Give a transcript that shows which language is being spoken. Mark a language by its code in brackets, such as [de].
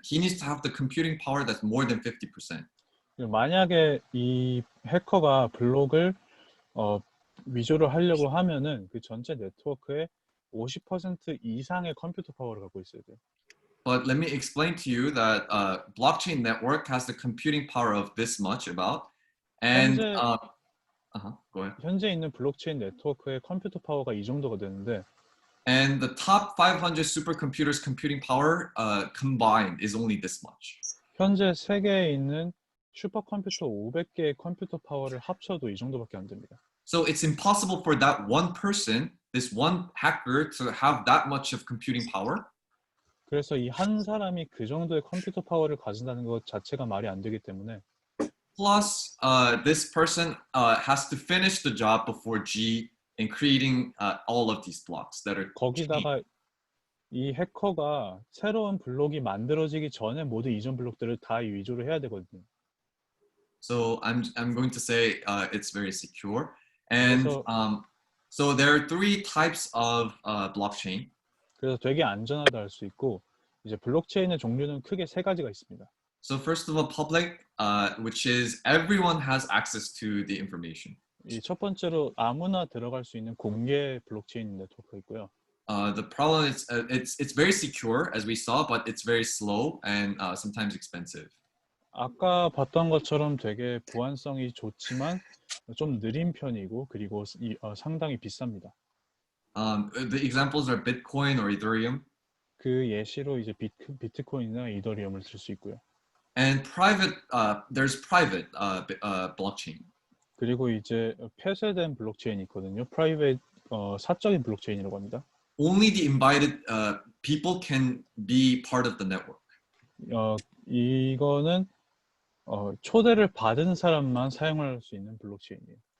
[en] He needs to have the computing power that's more than 50%. [ko] 만약에 이 해커가 블록을 위조를 하려고 하면은 그 전체 네트워크의 50% 이상의 컴퓨터 파워를 갖고 있어야 돼요. [en] But let me explain to you that blockchain network has the computing power of this much about, and go ahead. [ko] 현재 있는 블록체인 네트워크의 컴퓨터 파워가 이 정도가 되는데, [en] And the top 500 supercomputers' computing power combined is only this much. [ko] 현재 세계에 있는 슈퍼컴퓨터 500개의 컴퓨터 파워를 합쳐도 이 정도밖에 안 됩니다. [en] So it's impossible for that one person, this one hacker, to have that much of computing power. [ko] 그래서 이 한 사람이 그 정도의 컴퓨터 파워를 가진다는 것 자체가 말이 안 되기 때문에 [en] Plus, this person has to finish the job before G in creating all of these blocks that are. [ko] 거기다가 이 해커가 새로운 블록이 만들어지기 전에 모두 이전 블록들을 다 위조를 해야 되거든요. [en] So I'm going to say it's very secure, and so there are three types of blockchain. [ko] 그래서 되게 안전하다 할 수 있고 이제 블록체인의 종류는 크게 세 가지가 있습니다. [en] So first of all, public, which is everyone has access to the information. [ko] 이 첫 번째로 아무나 들어갈 수 있는 공개 블록체인 네트워크가 있고요. [en] The problem is it's very secure as we saw, but it's very slow and sometimes expensive. [ko] 아까 봤던 것처럼 되게 보안성이 좋지만 좀 느린 편이고 그리고 상당히 비쌉니다. [en] The examples are Bitcoin or Ethereum. [ko] 그 예시로 이제 비트코인이나 이더리움을 쓸 수 있고요. [en] And private, there's private blockchain. [ko] 그리고 이제 폐쇄된 블록체인이 있거든요. 프라이빗 사적인 블록체인이라고 합니다. [en] Only the invited people can be part of the network. [ko] 이거는 초대를 받은 사람만 사용할 수 있는 블록체인이에요.